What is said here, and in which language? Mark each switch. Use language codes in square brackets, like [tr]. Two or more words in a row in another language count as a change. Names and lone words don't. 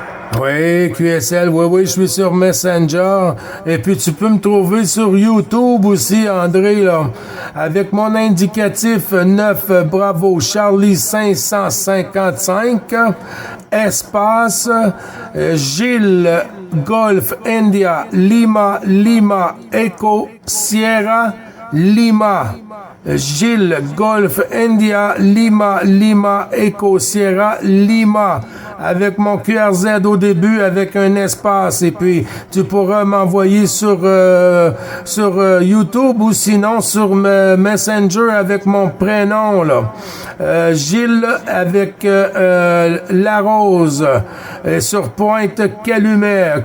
[fr] Oui, QSL, oui, je suis sur Messenger. Et puis tu peux me trouver sur YouTube aussi, André, là, avec mon indicatif 9 Bravo Charlie 555, espace Gilles Golf India Lima Lima Echo Sierra Lima. Gilles Golf India Lima Lima Echo Sierra Lima, avec mon QRZ au début avec un espace, et puis tu pourras m'envoyer sur YouTube ou sinon sur Messenger avec mon prénom là, Gilles avec Larose, sur Pointe-Calumet.